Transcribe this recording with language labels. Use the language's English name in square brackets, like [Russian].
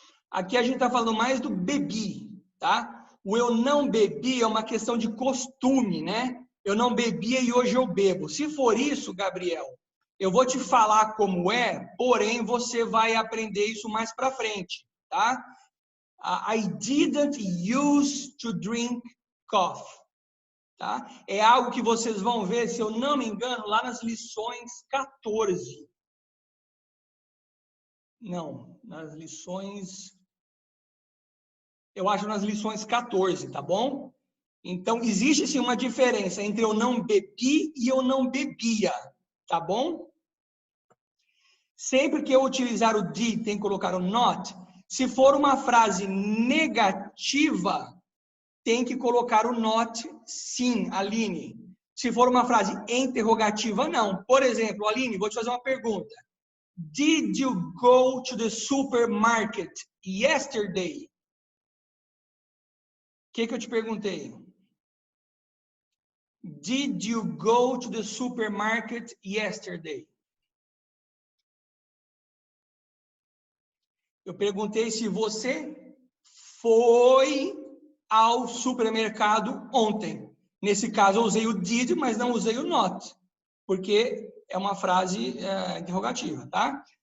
[Portuguese] Aqui a gente tá falando mais do bebi, tá? O eu não bebi é uma questão de costume, né? Eu não bebia e hoje eu bebo. Se for isso, Gabriel, eu vou te falar como é, porém você vai aprender isso mais para frente, tá? [English] I didn't used to drink coffee, tá? [Portuguese] É algo que vocês vão ver, se eu não me engano, lá nas lições 14. Não, nas lições... Eu acho nas lições 14, tá bom? Então, existe sim uma diferença entre eu não bebi e eu não bebia, tá bom? Sempre que eu utilizar o did, tem que colocar o not. Se for uma frase negativa, tem que colocar o not, sim, Aline. Se for uma frase interrogativa, não. Por exemplo, Aline, vou te fazer uma pergunta. [English] Did you go to the supermarket yesterday? [Portuguese] O que eu te perguntei? [English] Did you go to the supermarket yesterday? [Portuguese] Eu perguntei se você foi ao supermercado ontem. Nesse caso, eu usei o did, mas não usei o not, porque é uma frase interrogativa, tá?